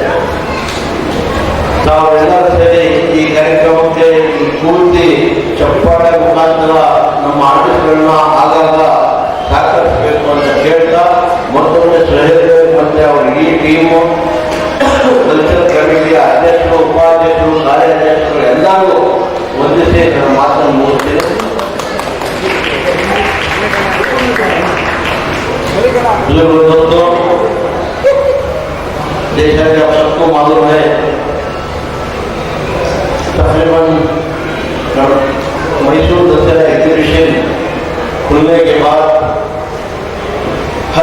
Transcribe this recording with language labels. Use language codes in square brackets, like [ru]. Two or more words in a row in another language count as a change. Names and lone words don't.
[kn] ನಾವೆಲ್ಲರೂ ಸೇರಿ ಈ ಕಾರ್ಯಕ್ರಮಕ್ಕೆ ಪೂರ್ತಿ ಚಪ್ಪಾಳೆ ಮುಖಾಂತರ ನಮ್ಮ ಆರ್ಟಿಸ್ಟ್ಗಳನ್ನ ಆಗಾಗ ಸಹಕರಿಸಬೇಕು ಅಂತ ಕೇಳ್ತಾ, ಮತ್ತೊಮ್ಮೆ ಸುಹೇಲ್ ಮತ್ತೆ ಅವ್ರ ಈ ಟೀಮು, ಕಲ್ಚರಲ್ ಕಮಿಟಿಯ ಅಧ್ಯಕ್ಷರು, ಉಪಾಧ್ಯಕ್ಷರು, ಕಾರ್ಯಾಧ್ಯಕ್ಷರು ಎಲ್ಲರೂ ವಂದಿಸಿ ನನ್ನ ಮಾತನ್ನು ಮುಗಿಸ್ತೀನಿ. [hi] दोस्तों, जैसा कि आप सबको मालूम है, तकरीबन मैसूर दशहरा एग्जीबिशन खुलने के बाद हर